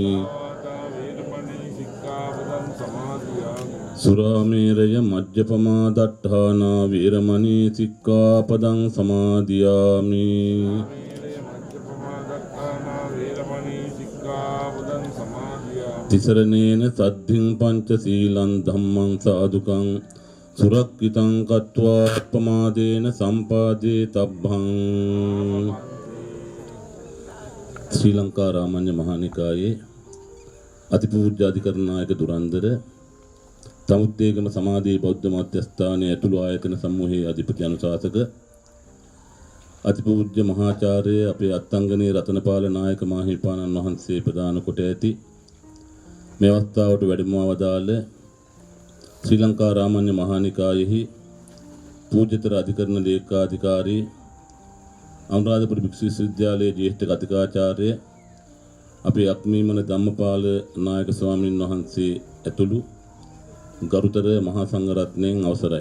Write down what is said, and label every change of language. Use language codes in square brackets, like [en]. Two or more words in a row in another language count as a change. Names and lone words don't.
[pi] සුරාමේරය මජ්ජපමා දට්ඨානා වේරමණී සික්ඛාපදං සමාදියාමි තිසරණේන සද්ධින් පංච සීලං ධම්මං සාදුකං සුරක්ඛිතං කତ୍වා අප්පමාදේන සම්පාදේ තබ්බං. [si] ශ්‍රී ලංකා රාමඤ්ඤ මහානිකායේ අතිපූජ්‍ය අධිකරණායක දුරන්දර සමුද්දේගම සමාධි බෞද්ධ මධ්‍යස්ථානයේ ඇතුළු ආයතන සමූහයේ අධිපති අනුශාසක අතිපූජ්‍ය මහාචාර්ය අපේ අත්අංගනේ රතනපාල නායක මාහිමිපාණන් වහන්සේ ප්‍රදාන කොට ඇති මේ අවස්ථාවට වැඩම වදාළ ශ්‍රී ලංකා රාමඤ්ඤ මහානිකායෙහි පූජ්‍යතර අධිකරණ ලේකාධිකාරී අනුරාධපුර භික්ෂු විශ්වවිද්‍යාලයේ ජ්‍යෙෂ්ඨ කතිකාචාර්ය අපේ අක්මීමන ධම්මපාල නායක ස්වාමීන් වහන්සේ ඇතුළු ගරුතර මහා සංඝරත්නයන් අවසරයි.